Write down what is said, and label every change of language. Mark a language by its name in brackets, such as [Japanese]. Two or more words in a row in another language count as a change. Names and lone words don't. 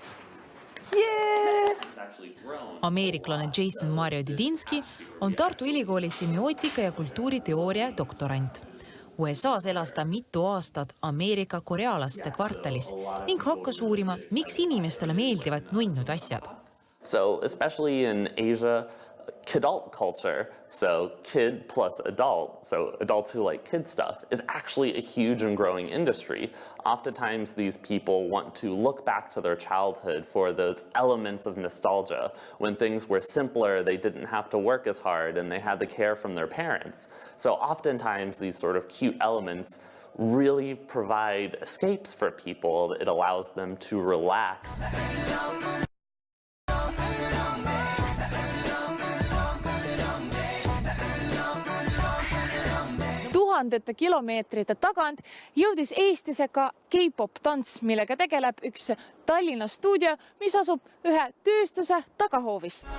[Estonian] Ameeriklane Jason Mario Didinski on Tartu Ülikooli semiootika ja kultuuriteooria doktorant. USAs elas ta mitu aastat Ameerika korealaste kvartalis ning hakkas uurima, miks inimestele meeldivad nunnud asjad. [English] So especially in Asia, kidult culture, so kid plus adult, so adults who like kid stuff, is actually a huge and growing industry. Oftentimes these people want to look back to their childhood for those elements of nostalgia. When things were simpler, they didn't have to work as hard and they had the care from their parents. So oftentimes these sort of cute elements really provide escapes for people. It allows them to relax. [Estonian] Tuhandete kilomeetrite tagant jõudis Eestisse ka K-pop tants, millega tegeleb üks Tallinna stuudio, mis asub ühe tööstuse tagahoovis.